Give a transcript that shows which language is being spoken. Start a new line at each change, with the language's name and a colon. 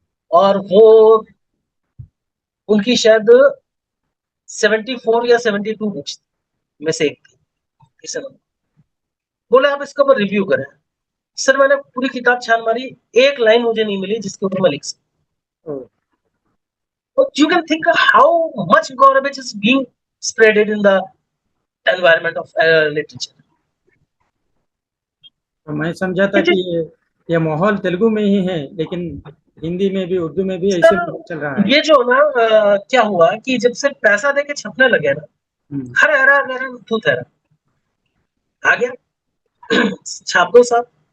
Hindi: और वो उनकी शायद 74 या 72 बुक्स में से एक थी। किसी ने बोले आप इसके ऊपर रिव्यू करें। सर मैंने पूरी किताब छान मारी, एक लाइन मुझे नहीं मिली जिसके ऊपर मैं लिख सकूं। ओ,
English: So you can think how much garbage is being spreaded in the environment of literature.
Hindi: तो मैं समझा था कि ये माहौल तेलुगु में ही है, लेकिन हिंदी में भी उर्दू में भी ऐसे सर माहौल चल रहा है। ये जो ना क्या हुआ कि जब से पैसा देके छपने लगे ना, हर हरा हरा दूध है आ गया छाप दो साहब।